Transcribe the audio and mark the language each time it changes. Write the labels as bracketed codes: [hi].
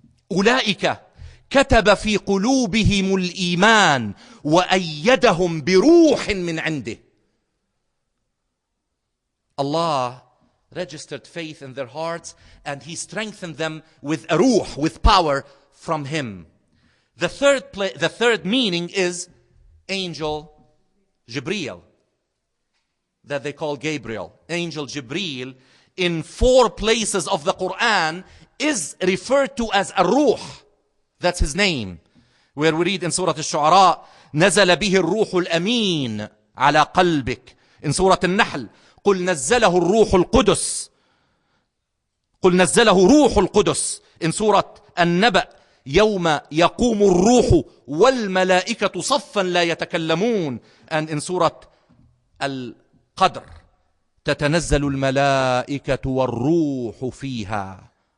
[ar] أولئك كتب في قلوبهم الإيمان وأيدهم بروح من عنده. [en] Allah registered faith in their hearts and he strengthened them with a ruh, with power from him. The third meaning is angel Jibreel, that they call Gabriel. Angel Jibreel in 4 places of the Quran is referred to as a ruh. That's his name. Where we read in Surah Al-Shu'ara, [ar] نزل به الروح الأمين على قلبك. [en] In Surah Al-Nahl, [ar] قل نزله الروح القدس. قل نزله روح القدس. [en] In Surah Al-Naba, [ar] يوم يقوم الروح والملائكة صفا لا يتكلمون. [en] And in Surah Al-Qadr, [ar] تتنزل الملائكة والروح فيها.